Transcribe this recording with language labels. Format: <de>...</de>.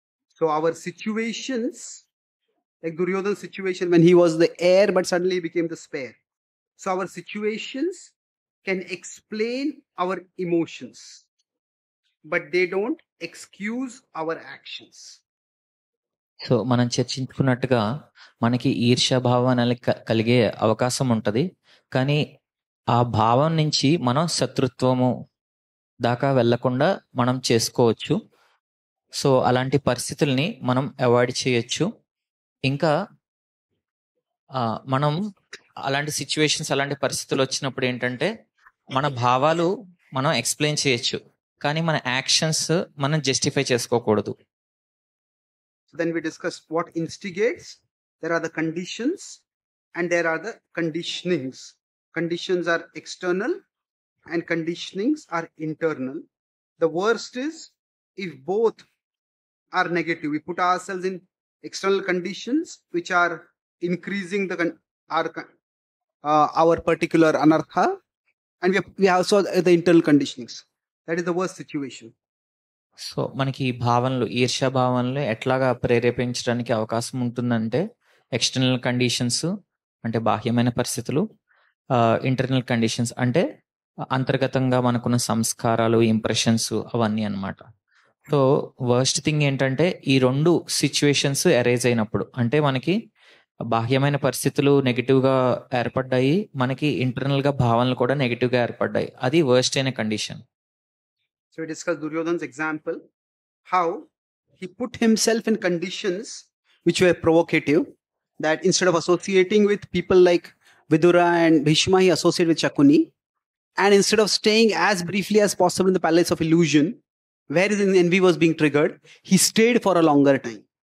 <en>So our situations, like Duryodhana's situation when he was the heir but suddenly he became the spare. So our situations can explain our emotions, but they don't excuse our actions.</en> <te>So మనం చర్చించుకున్నట్టుగా మనకి ఈర్ష్యాభావం అనేది కలిగే అవకాశం ఉంటుంది. కానీ ఆ భావం నుంచి మనం శత్రుత్వము దాకా వెళ్లకుండా మనం చేసుకోవచ్చు. సో అలాంటి పరిస్థితుల్ని మనం అవాయిడ్ చేయొచ్చు. ఇంకా మనం అలాంటి సిచ్యువేషన్స్, అలాంటి పరిస్థితులు వచ్చినప్పుడు ఏంటంటే మన భావాలు మనం ఎక్స్ప్లెయిన్ చేయొచ్చు, కానీ మన యాక్షన్స్ మనం జస్టిఫై చేసుకోకూడదు.</te> <en>So then we discussed what instigates. There are the conditions and there are the conditionings. Conditions are external and conditionings are internal. The worst is if both are negative. We put ourselves in external conditions which are increasing our particular anartha, and we also the internal conditionings. That is the worst situation.</en> <te>So మనకి ఈ భావనలు, ఈర్ష్యా భావనలు ఎట్లాగా ప్రేరేపించడానికి అవకాశం ఉంటుందంటే external conditions అంటే బాహ్యమైన పరిస్థితులు, ఇంటర్నల్ కండిషన్స్ అంటే అంతర్గతంగా మనకున్న సంస్కారాలు, ఇంప్రెషన్స్, అవన్నీ అన్నమాట. సో వర్స్ట్ థింగ్ ఏంటంటే ఈ రెండు సిచ్యువేషన్స్ అరైజ్ అయినప్పుడు, అంటే మనకి బాహ్యమైన పరిస్థితులు నెగిటివ్గా ఏర్పడ్డాయి, మనకి ఇంటర్నల్గా భావనలు కూడా నెగిటివ్గా ఏర్పడ్డాయి, అది వర్స్ట్ అయిన condition.</te> <en>So we discussed Duryodhana's example, how he put himself in conditions which were provocative, that instead of associating with people like Vidura and Bhishma, he associated with Shakuni, and instead of staying as briefly as possible in the palace of illusion, where his envy was being triggered, he stayed for a longer time.</en>